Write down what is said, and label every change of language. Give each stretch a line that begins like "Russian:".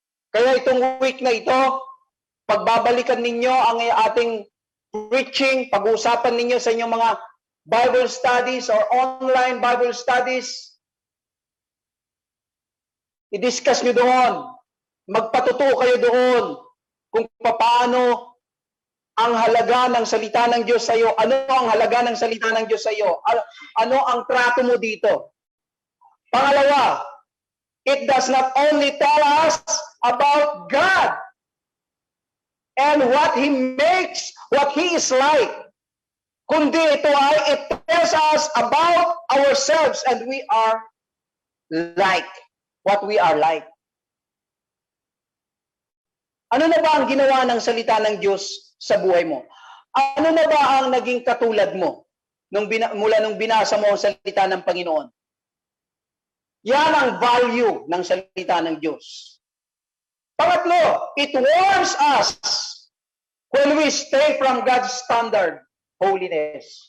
Filipino: Kaya itong week na ito, pagbabalikan ninyo ang ating preaching, pag-uusapan ninyo sa inyong mga
English: Bible studies or online Bible studies,
Filipino: i-discuss nyo doon. Magpatuto kayo doon kung paano ang halaga ng salita ng Diyos sa iyo. Ano ang halaga ng salita ng Diyos sa iyo? Ano ang trato mo dito? Pangalawa,
English: it does not only tell us about God and what He makes, what He is like,
Filipino: kundi ito ay
English: it tells us about ourselves and we are like what we are like.
Filipino: Ano na ba ang ginawa ng salita ng Diyos sa buhay mo? Ano na ba ang naging katulad mo mula nung binasa mo ang salita ng Panginoon? Yan ang value ng salita ng Diyos. Pangatlo,
English: it warns us when we stay from God's standard, holiness.